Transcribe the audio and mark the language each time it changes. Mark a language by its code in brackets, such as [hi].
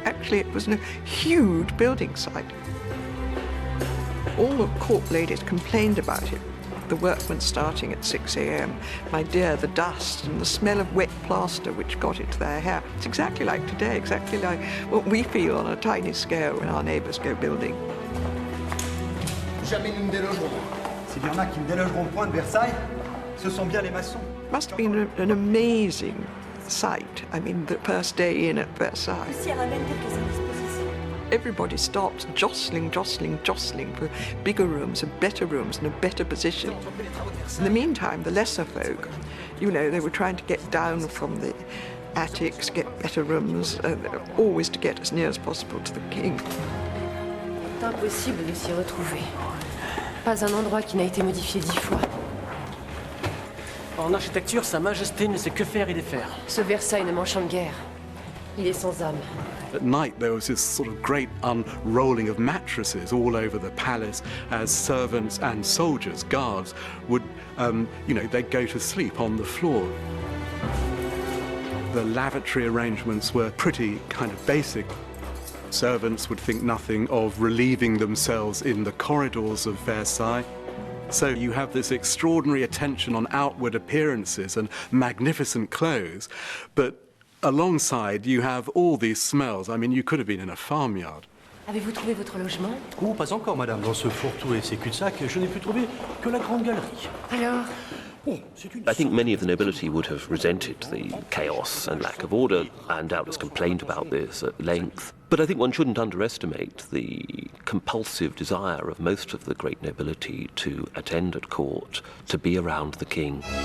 [en] Actually, it was a huge building site. All the court ladies complained about it. The workmen starting at 6 a.m. My dear, the dust and the smell of wet plaster which got into their hair. It's exactly like today, exactly like what we feel on a tiny scale when our neighbours go building. [fr] Jamais nous ne délogerons. S'il y en a qui ne délogeront point de Versailles, ce sont bien les maçons. [en] Must have been an amazing sight. I mean, the first day in at Versailles. Everybody stopped jostling for bigger rooms and better rooms and a better position. In the meantime, the lesser folk, you know, they were trying to get down from the attics, get better rooms, always to get as near as possible to the king. [fr] Impossible de s'y retrouver. Pas un endroit qui n'a été modifié 10 fois. En architecture, Sa Majesté ne sait que faire et défaire. Ce Versailles ne m'enchante guère. Il est sans âme. [en] At night, there was this sort of great unrolling of mattresses all over the palace as servants and soldiers, guards, would, they'd go to sleep on the floor. The lavatory arrangements were pretty kind of basic. Servants would think nothing of relieving themselves in the corridors of Versailles. So you have this extraordinary attention on outward appearances and magnificent clothes, but alongside you have all these smells. I mean, you could have been in a farmyard. [fr] Avez-vous trouvé votre logement? Oh, pas encore, madame. Dans ce fourre-tout et ces cul-de-sac, je n'ai pu trouver que la grande galerie. Alors? [en] I think many of the nobility would have resented the chaos and lack of order, and doubtless complained about this at length. But I think one shouldn't underestimate the compulsive desire of most of the great nobility to attend at court, to be around the king.